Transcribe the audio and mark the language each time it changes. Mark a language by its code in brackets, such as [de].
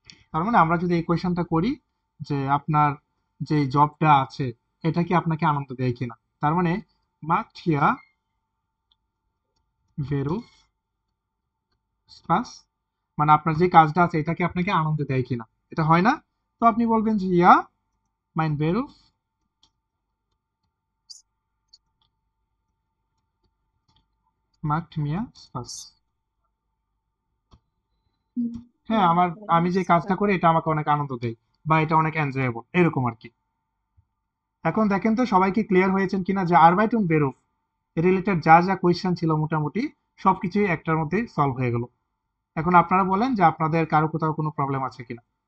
[bn] তার মানে আমরা যদি এই কোয়েশ্চেনটা করি যে আপনার যে জবটা আছে এটা কি আপনাকে আনন্দ দেয় কিনা, তার মানে [de] macht hier Beruf Spaß, [bn] মানে আপনার যে কাজটা আছে এটা কি আপনাকে আনন্দ দেয় কিনা, এটা হয় না? তো আপনি বলবেন যে [de] ja mein Beruf macht mir Spaß। [bn] হ্যাঁ, আমি যে কাজটা করি এটা আমাকে অনেক আনন্দ দেয় বা এটা অনেক এনজয়েবল, এরকম আর কি। এখন দেখেন তো সবাই কি ক্লিয়ার হয়েছেন কিনা যে আরবাইট und Beruf রিলেটেড যা যা কোয়েশ্চেন ছিল মোটামুটি সবকিছুই একটার মধ্যে সলভ হয়ে গেল। এখন আপনারা বলেন যে আপনাদের কারো কোথাও কোনো প্রবলেম আছে কিনা?